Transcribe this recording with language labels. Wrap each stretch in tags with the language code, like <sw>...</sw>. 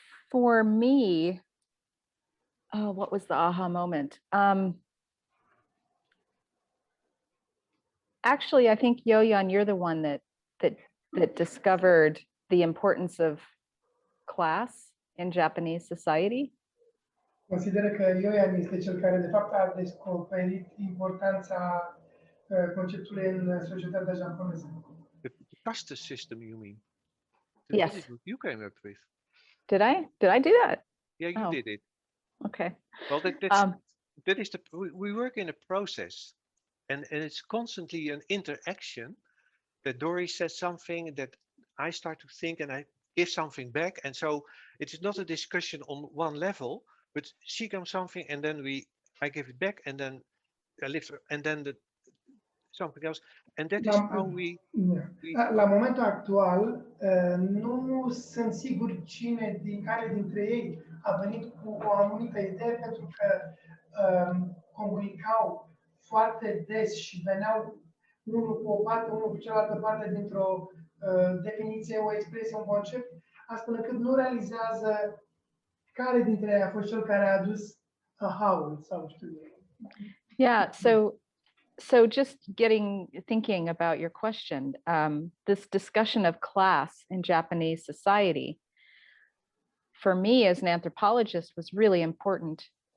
<en>For me, what was the aha moment? Actually, I think Jojan, you're the one that discovered the importance of class in Japanese society.</en> <ro>Consider că Jojan este cel care de fapt a descoperit importanța conceptului în societatea japoneză.</ro> <en>The caste system, you mean? Yes. That is what you came up with. Did I do that? Yeah, you did it. Okay. Well, that is we work in a process, and it's constantly an interaction. That Dori says something, that I start to think, and I give something back, and so it is not a discussion on one level, but she comes something, and then I give it back, and then I lift her, and then something else, and that is how we.</en> <ro>La momentul actual, nu sunt sigur care dintre ei a venit cu o anumită idee, pentru că comunicau foarte des și veneau unul cu o parte, unul cu cealaltă parte dintr-o definiție, o expresie, un concept, astfel încât nu realizează care dintre ei a fost cel care a adus aha-ul sau știu eu.</ro> <en>Yeah, so just thinking about your question, this discussion of class in Japanese society, for me as an anthropologist, was really important.</en>